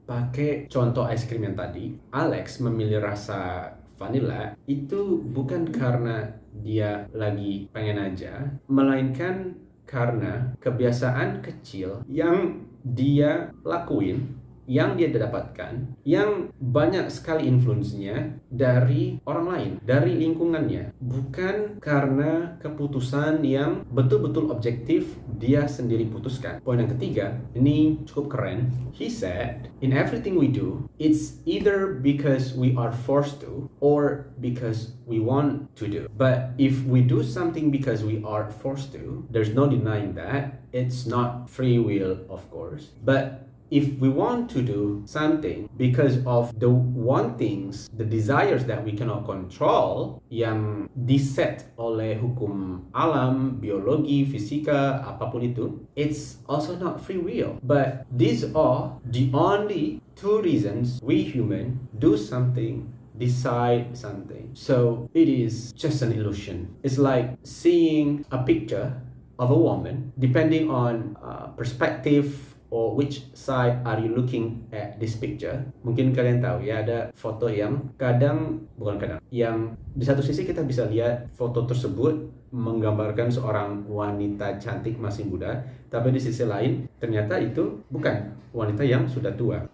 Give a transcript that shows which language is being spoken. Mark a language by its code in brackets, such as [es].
[id] Pakai contoh es krim yang tadi, Alex memilih rasa vanilla itu bukan karena dia lagi pengen aja, melainkan karena kebiasaan kecil yang dia lakuin, yang dia dapatkan, yang banyak sekali influence-nya dari orang lain, dari lingkungannya, bukan karena keputusan yang betul-betul objektif dia sendiri putuskan. Poin yang ketiga, ini cukup keren. [en] He said, in everything we do, it's either because we are forced to or because we want to do. But if we do something because we are forced to, there's no denying that. It's not free will, of course. But if we want to do something because of the wantings, the desires that we cannot control, [id] yang diset oleh hukum alam, biologi, fisika, apapun itu, [en] it's also not free will. But these are the only 2 reasons we human do something, decide something. So it is just an illusion. It's like seeing a picture of a woman, depending on perspective or which side are you looking at this picture? [id] Mungkin kalian tahu ya, ada foto yang yang di satu sisi kita bisa lihat foto tersebut menggambarkan seorang wanita cantik masih muda, tapi di sisi lain ternyata itu bukan wanita yang sudah tua.